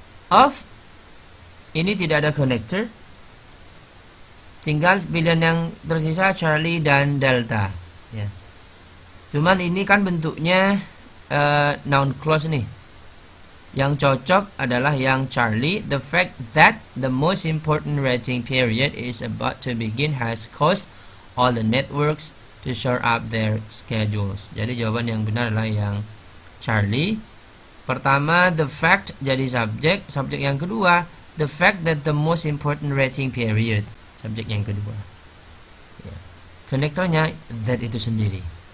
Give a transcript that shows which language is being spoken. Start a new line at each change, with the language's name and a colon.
Indonesian: Of, ini tidak ada connector. Tinggal pilihan yang tersisa Charlie dan Delta ya. Cuman ini kan bentuknya noun clause nih. Yang cocok adalah yang Charlie.
English: The fact that the most important waiting period is about to begin has caused all the networks to shore up their schedules.
Indonesian: Jadi jawaban yang benar adalah yang Charlie. Pertama, the fact jadi subjek. Subjek yang kedua,
English: the fact that the most important waiting period.
Indonesian: Subjek yang kedua ya. Konektornya that itu sendiri.